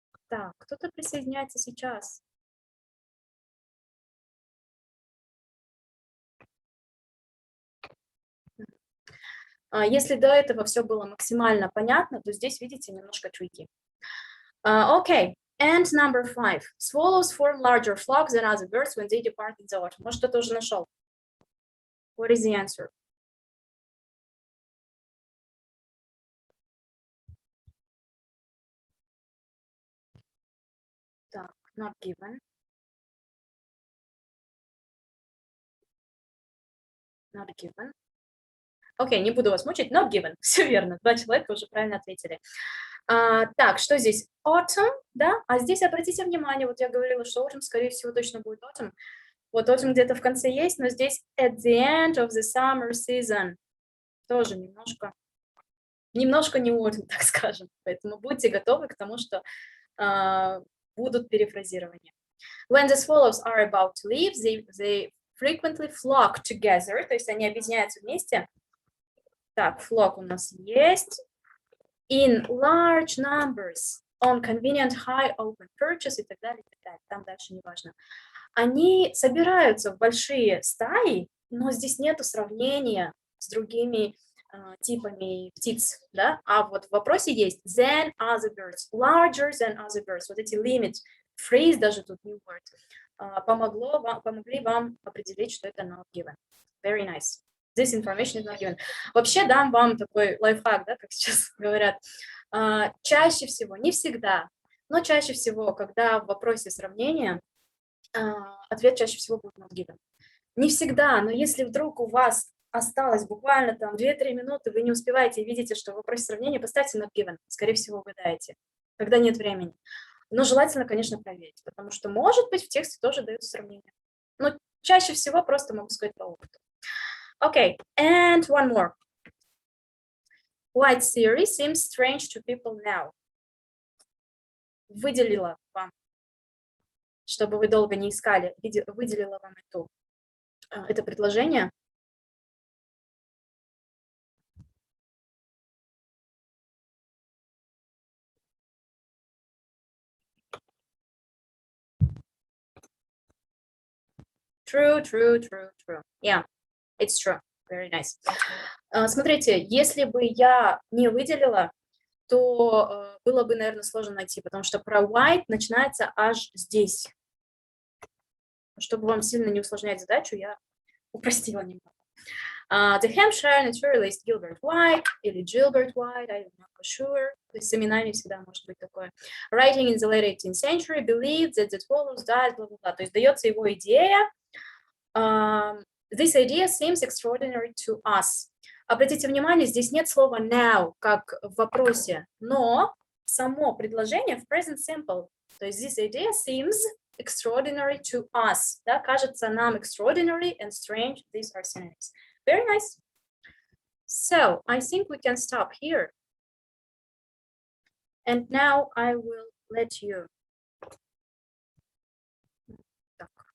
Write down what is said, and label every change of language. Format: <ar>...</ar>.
<ru>Так, кто-то присоединяется сейчас. Если до этого все было максимально понятно, то здесь, видите, немножко tricky.</ru> <en>Okay, and number 5. Swallows form larger flocks than other birds when they depart in the autumn.</en> <ru>Может, кто-то уже нашел?</ru> <en>What is the answer?</en> <ru>Так,</ru> <en>not given. Not given.</en> <ru>Окей, не буду вас мучить,</ru> <en>not given.</en> <ru>Все верно, 2 человека уже правильно ответили. Так, что здесь? Autumn, да? А здесь обратите внимание, вот я говорила, что autumn, скорее всего, точно будет autumn. Вот autumn где-то в конце есть, но здесь</ru> <en>at the end of the summer season.</en> <ru>Тоже немножко не autumn, так скажем. Поэтому будьте готовы к тому, что будут перефразирования.</ru> <en>When the swallows are about to leave, they frequently flock together,</en> <ru>то есть они объединяются вместе. Так, flock у нас есть.</ru> <en>In large numbers, on convenient high open perches</en> <ru>и так далее, там дальше не важно. Они собираются в большие стаи, но здесь нету сравнения с другими типами птиц, да? А вот в вопросе есть</ru> <en>than other birds, larger than other birds.</en> <ru>Вот эти</ru> <en>limit, phrase</en> <ru>даже тут</ru> <en>new word,</en> <ru>помогли вам определить, что это</ru> <en>not given. Very nice. This information is not given.</en> <ru>Вообще дам вам такой лайфхак, да, как сейчас говорят. Чаще всего, не всегда, но чаще всего, когда в вопросе сравнения, ответ чаще всего будет</ru> <en>not given.</en> <ru>Не всегда, но если вдруг у вас осталось буквально там 2-3 минуты, вы не успеваете и видите, что в вопросе сравнения, поставьте</ru> <en>not given.</en> <ru>Скорее всего, угадаете, когда нет времени. Но желательно, конечно, проверить, потому что, может быть, в тексте тоже даются сравнения. Но чаще всего просто могу сказать по опыту.</ru> <en>Okay, and one more. White theory seems strange to people now.</en> <ru>Выделила вам, чтобы вы долго не искали, выделила вам это предложение.</ru> <en>True. Yeah, it's true. Very nice.</en> <ru>Смотрите, если бы я не выделила, то было бы, наверное, сложно найти, потому что про white начинается аж здесь. Чтобы вам сильно не усложнять задачу, я упростила немного.</ru> <en>The Hampshire naturalist Gilbert White</en> <ru>или</ru> <en>Gilbert White, I'm not sure.</en> <ru>То есть с именами всегда может быть такое.</ru> <en>Writing in the late 18th century believed that the swallows died, blah.</en> <ru>То есть дается его идея.</ru> <en>This idea seems extraordinary to us.</en> <ru>Обратите внимание, здесь нет слова now, как в вопросе, но само предложение в present simple. То есть</ru> <en>this idea seems extraordinary to us.</en> <ru>Да, кажется нам</ru> <en>extraordinary and strange. These are synonyms. Very nice. So I think we can stop here. And now I will let you.</en> <ru>Так,</ru>